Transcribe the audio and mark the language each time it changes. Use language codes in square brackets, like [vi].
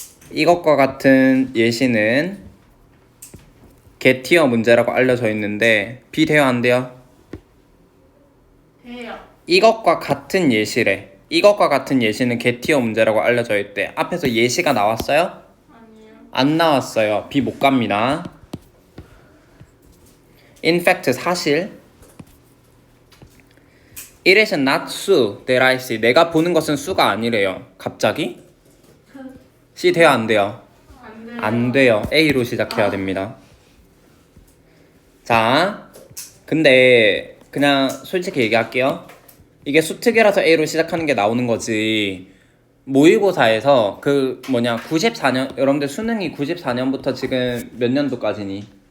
[ko] 이것과 같은 예시는 게티어 문제라고 알려져 있는데 B 돼요, 안 돼요? 돼요. 이것과 같은 예시래. 이것과 같은 예시는 게티어 문제라고 알려져 있대. 앞에서 예시가 나왔어요? 아니요. 안 나왔어요. B 못 갑니다. [en] In fact, [ko] 사실 [en] It is not Sue that I see. [ko] 내가 보는 것은 수가 아니래요. 갑자기? C 돼요, 안 돼요? 안 돼요. 안 돼요. A로 시작해야 됩니다. 자, 근데 그냥 솔직히 얘기할게요. 이게 수특이라서 A로 시작하는 게 나오는 거지. 모의고사에서 94년, 여러분들 수능이 94년부터 지금 몇 년도까지니?